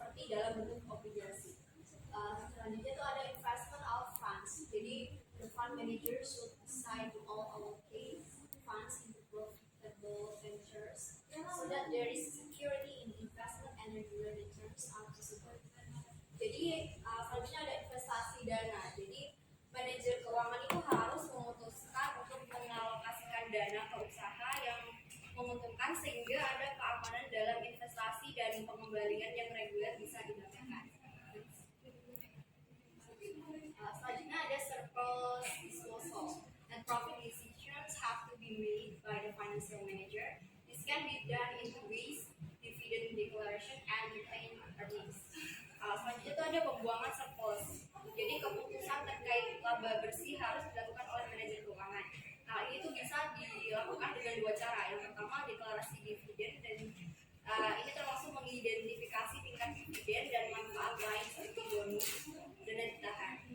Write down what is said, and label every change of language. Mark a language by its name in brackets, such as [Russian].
[Indonesian] dalam bentuk obligasi. Selanjutnya itu ada investment of funds. [English] Jadi the fund manager should decide to all allocate funds into profitable ventures so that there is security in investment and regular returns are possible. [Indonesian] Jadi selanjutnya ada investasi dana. Jadi manajer keuangan itu harus memutuskan untuk mengalokasikan dana ke usaha yang menguntungkan sehingga ada keamanan dalam investasi dan pengembalian yang reguler bisa dilakukan. Selanjutnya ada [English] surplus disposal and profit decisions have to be made by the financial manager. This can be done in two ways: dividend declaration and retained earnings. [Indonesian] Selanjutnya itu ada pembuangan surplus. Jadi keputusan terkait laba bersih harus dilakukan oleh manajer keuangan. Nah, ini tuh bisa dilakukan dengan dua cara. Yang pertama deklarasi dividen dan ini termasuk mengidentifikasi tingkat dividen dan manfaat lain seperti bonus dana ditahan.